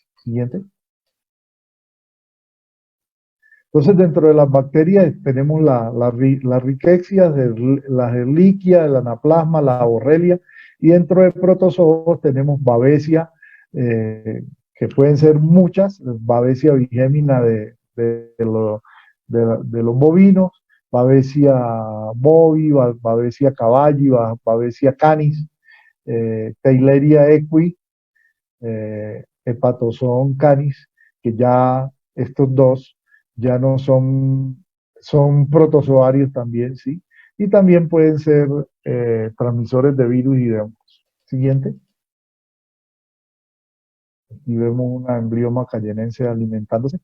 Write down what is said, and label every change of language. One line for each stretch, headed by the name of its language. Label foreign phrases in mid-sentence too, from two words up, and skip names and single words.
Spanish: Siguiente. Entonces, dentro de las bacterias tenemos la Rickettsia, la Ehrlichia, el Anaplasma, la Borrelia, y dentro de protozoos tenemos Babesia, que pueden ser muchas, Babesia bigémina de los bovinos, Babesia bovi, Babesia caballi, Babesia canis, Theileria equi, Hepatozoon canis, que ya estos dos ya no son protozoarios también, ¿sí? Y también pueden ser transmisores de virus y de hongos. Siguiente. Aquí vemos una embrioma cayenense alimentándose.